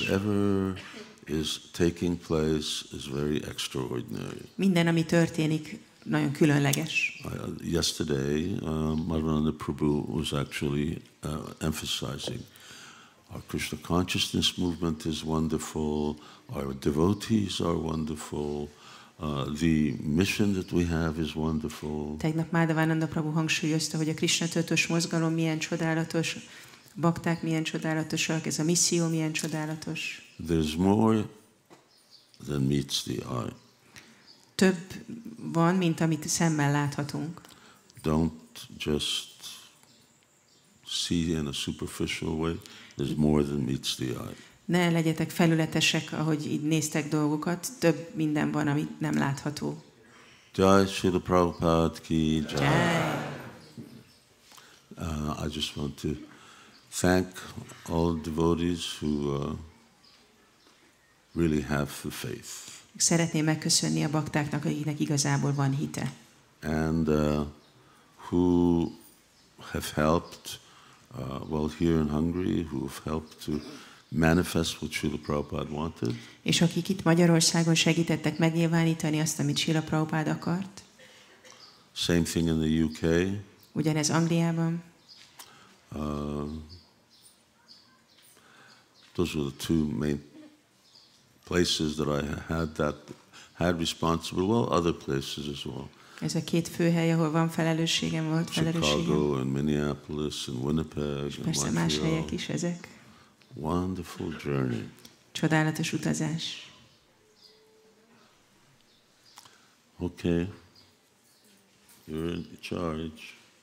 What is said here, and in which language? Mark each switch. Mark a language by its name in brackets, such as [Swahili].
[English] Whatever is taking place is very extraordinary. [Hungarian] Minden, ami történik, nagyon különleges. [English] Yesterday, Madhavananda Prabhu was actually emphasizing our Krishna consciousness movement is wonderful, our devotees are wonderful, the mission that we have is wonderful. [Hungarian] Tegnap Madhavananda Prabhu hangsúlyozta, hogy a Krishna tudatos mozgalom milyen csodálatos, bakták milyen csodálatosak, ez a misszió milyen csodálatos. [English] There's more than meets the eye. [Hungarian] Több van, mint amit szemmel láthatunk. [English] Don't just see in a superficial way. There's more than meets the eye. [Hungarian] Ne legyetek felületesek, ahogy így néztek dolgokat. Több minden van, amit nem látható. [Hindi] Jai Śrīla Prabhupada ki jai. Jai. [English] I just want to thank all devotees who really have the faith. [Hungarian] Szeretném megköszönni a baktáknak, akiknek igazából van hite. [English] And who have helped, well, here in Hungary, who have helped to manifest what Śrīla Prabhupada wanted. [Hungarian] És akik itt Magyarországon segítettek megnyilvánítani azt, amit Śrīla Prabhupada akart. [English] Same thing in the UK. [Hungarian] Ugyanez Angliában. [English] Those were the two main places that I had responsibility. Well, other places as well. [Hungarian] Ez a két fő hely, ahol van felelősségem, volt felelősségem. [English] Chicago and Minneapolis and Winnipeg and [Hungarian] persze más helyek is ezek. [English] Wonderful journey. [Hungarian] Csodálatos utazás. [English] Okay. You're in charge.